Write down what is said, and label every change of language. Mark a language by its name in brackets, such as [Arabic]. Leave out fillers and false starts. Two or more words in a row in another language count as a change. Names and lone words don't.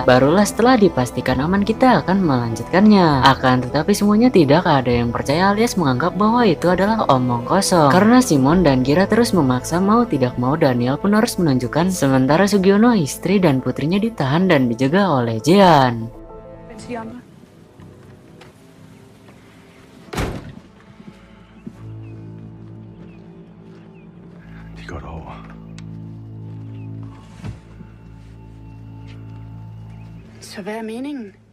[Indonesian] Barulah setelah dipastikan aman kita akan melanjutkannya. Akan tetapi semuanya tidak ada yang percaya alias menganggap bahwa itu adalah omong kosong, karena Simon dan Kira terus memaksa. Mau tidak mau Daniel pun harus menunjukkan, sementara Sugiono, istri dan putrinya ditahan dan dijaga oleh Jean. [Danish] De går derover. Så hvad er meningen?